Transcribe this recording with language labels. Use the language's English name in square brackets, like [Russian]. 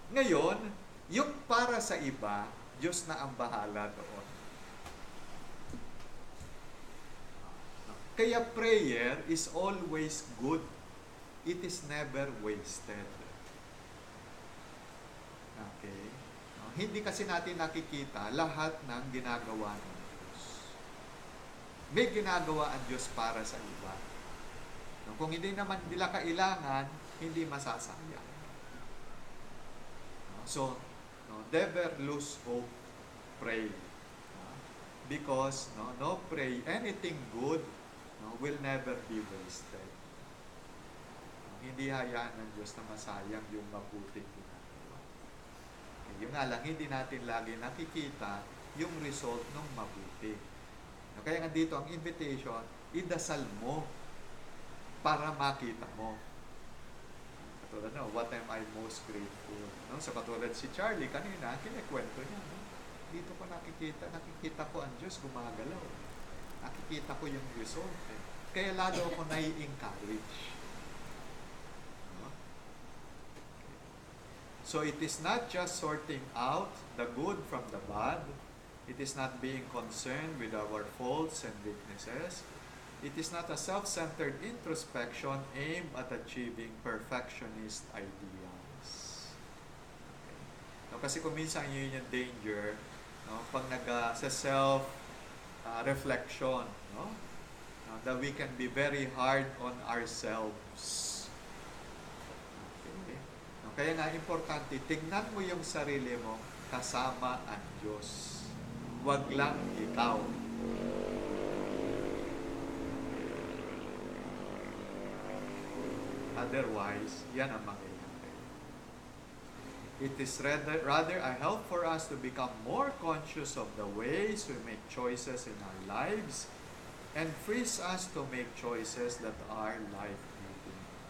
[Filipino] Ngayon, yung para sa iba, Diyos na ang bahala doon. Kaya [English] prayer is always good. It is never wasted. Okay? [Filipino] Hindi kasi natin nakikita lahat ng ginagawa ng Diyos. May ginagawa ang Diyos para sa iba. Kung hindi naman nila kailangan, hindi masasayang. [English] So, never lose hope. Pray. Because no pray, anything good will never be wasted. [Filipino] Hindi hayaan ng Diyos na masayang yung mabuting ginagawa. Yung nga lang, hindi natin lagi nakikita yung result ng mabuti. Kaya nga dito, ang invitation, idasal mo para makita mo. Katulad [English] what am I most grateful? [Filipino] So katulad si Charlie kanina, kinikwento niya. Dito ko nakikita ko ang Diyos gumagalaw. Nakikita ko yung result. Kaya lalo ako nai-encourage. [English] So it is not just sorting out the good from the bad. It is not being concerned with our faults and weaknesses. It is not a self-centered introspection aimed at achieving perfectionist ideals. Okay. [Filipino] Kasi kung minsan yun yung [English] danger, [Filipino] pag sa [English] self-reflection, that we can be very hard on ourselves. Okay. [Filipino] Kaya nga importante, tingnan mo yung sarili mo kasama ang Diyos. Huwag lang ikaw. Otherwise, yan ang mangyayari. [English] It is rather a help for us to become more conscious of the ways we make choices in our lives and frees us to make choices that are life-giving.